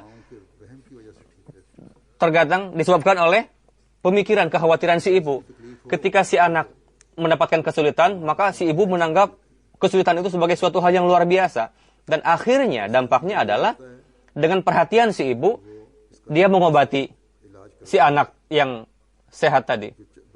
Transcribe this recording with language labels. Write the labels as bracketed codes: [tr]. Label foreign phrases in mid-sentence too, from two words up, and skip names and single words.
[hi] उनके रहम की वजह से ठीक रहती है। [id] terkadang disebabkan oleh pemikiran, kekhawatiran si ibu. Ketika si anak mendapatkan kesulitan, maka si ibu menganggap kesulitan itu sebagai suatu hal yang luar biasa. Dan akhirnya dampaknya adalah dengan perhatian si ibu, dia mengobati si anak yang sehat tadi.